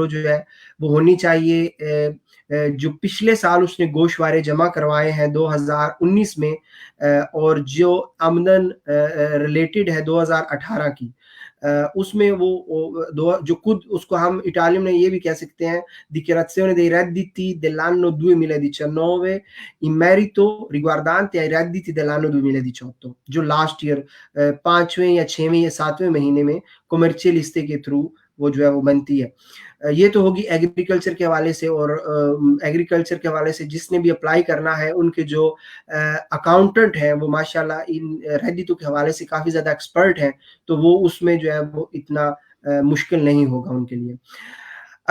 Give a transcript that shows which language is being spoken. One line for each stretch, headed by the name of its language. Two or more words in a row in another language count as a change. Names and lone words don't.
Urdu: جو ہے وہ ہونی چاہیے, جو پچھلے سال اس نے گوشوارے جمع کروائے ہیں 2019 میں, اور جو آمدن ریلیٹڈ ہے 2018 کی, اس میں وہ جو خود اس کو ہم اٹالین میں یہ بھی کہہ سکتے ہیں
Italian: dichiarazione dei redditi dell'anno 2019 in merito riguardante ai redditi dell'anno 2018,
Urdu: جو لاسٹ ایئر 5ویں یا 6ویں یا 7ویں مہینے میں کمرشلستے کے تھرو وہ جو ہے وہ بنتی ہے. یہ تو ہوگی ایگریکلچر کے حوالے سے, اور ایگریکلچر کے حوالے سے جس نے بھی اپلائی کرنا ہے ان کے جو اکاؤنٹنٹ ہیں وہ ماشاءاللہ ان ریدیتو کے حوالے سے کافی زیادہ ایکسپرٹ ہیں, تو وہ اس میں جو ہے وہ اتنا مشکل نہیں ہوگا ان کے لیے.